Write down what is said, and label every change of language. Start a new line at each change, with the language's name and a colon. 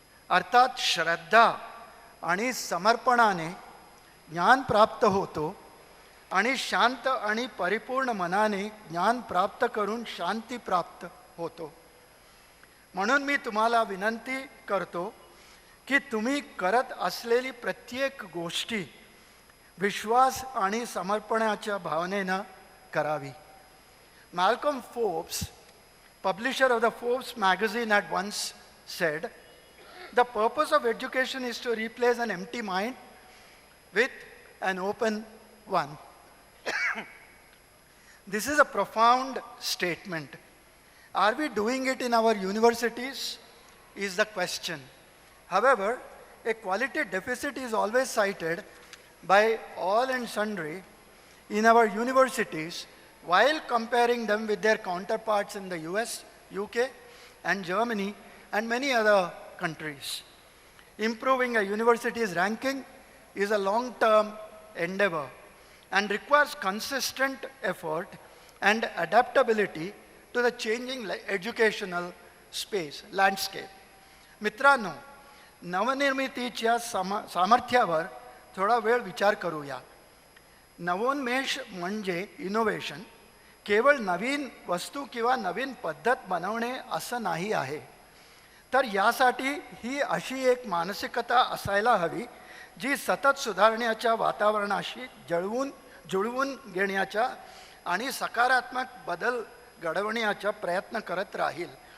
Marathi: अर्थात श्रद्धा आणि समर्पणाने ज्ञान प्राप्त होतो आणि शांत आणि परिपूर्ण मनाने ज्ञान प्राप्त करून शांती प्राप्त होतो। म्हणून मी तुम्हाला विनंती करतो की तुम्ही करत असलेली प्रत्येक गोष्टी विश्वास आणि समर्पणाच्या भावनेने करावी।
English: Malcolm Forbes, publisher of the Forbes magazine, had once said, "The purpose of education is to replace an empty mind with an open one." This is a profound statement. Are we doing it in our universities? Is the question. However, a quality deficit is always cited by all and sundry in our universities while comparing them with their counterparts in the US, UK, and Germany, and many other countries. Improving a university's ranking is a long-term endeavor and requires consistent effort and adaptability to the changing educational space, landscape.
Marathi: मित्रांनो, नवनिर्मितीच्या सामर्थ्यावर थोडा वेळ विचार करूया। नवोन्मेष म्हणजे innovation केवळ नवीन वस्तू किंवा नवीन पद्धत बनवणे असं नाही आहे, तर यासाठी ही अशी एक मानसिकता असायला हवी जी सतत सुधारण्याच्या वातावरणाशी जुळवून घेण्याचा आणि सकारात्मक बदल घडवण्याचा प्रयत्न करत राहील।